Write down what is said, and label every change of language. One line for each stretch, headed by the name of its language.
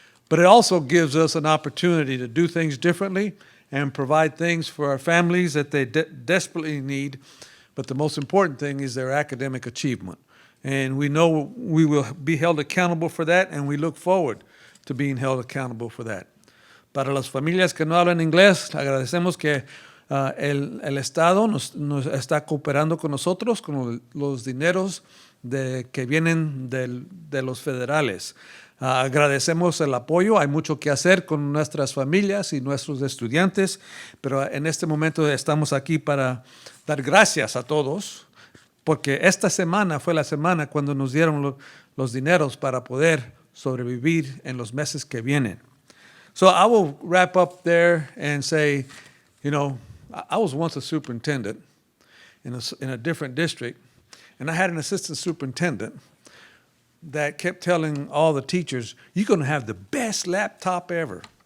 English: But it also gives us an opportunity to do things differently and provide things for our families that they desperately need. But the most important thing is their academic achievement. And we know we will be held accountable for that, and we look forward to being held accountable for that.
Spanish: Para las familias que no hablan inglés, agradecemos que el Estado nos está cooperando con nosotros con los dineros que vienen de los federales. Agradecemos el apoyo, hay mucho que hacer con nuestras familias y nuestros estudiantes, pero en este momento estamos aquí para dar gracias a todos, porque esta semana fue la semana cuando nos dieron los dineros para poder sobrevivir en los meses que vienen.
English: So I will wrap up there and say, I was once a superintendent in a different district, and I had an assistant superintendent that kept telling all the teachers, you're going to have the best laptop ever.